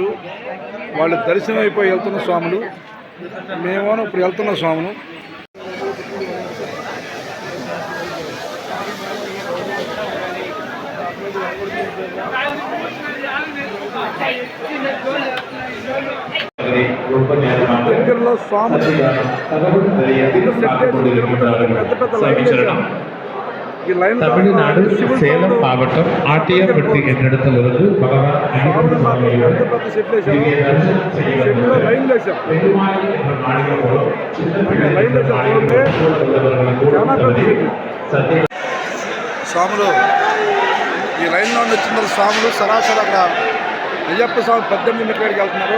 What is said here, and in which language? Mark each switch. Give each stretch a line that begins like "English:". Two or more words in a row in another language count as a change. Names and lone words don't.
Telugu: వాళ్ళు దర్శనం అయిపోయి వెళ్తున్న స్వాములు, మేమేమో ఇప్పుడు వెళ్తున్న స్వాములు. దగ్గరలో స్వామి
Tamil: தமிழ்நாடு சேலம் மாவட்டம் ஆட்டியாப்பட்டி என்னிடத்திலிருந்து பகவான்
Telugu: స్వాములు ఈ లైన్లో వచ్చిన స్వాములు సరాసరి అక్కడ అయ్యప్ప స్వామి 18 మీటర్కి వెళ్తున్నారు.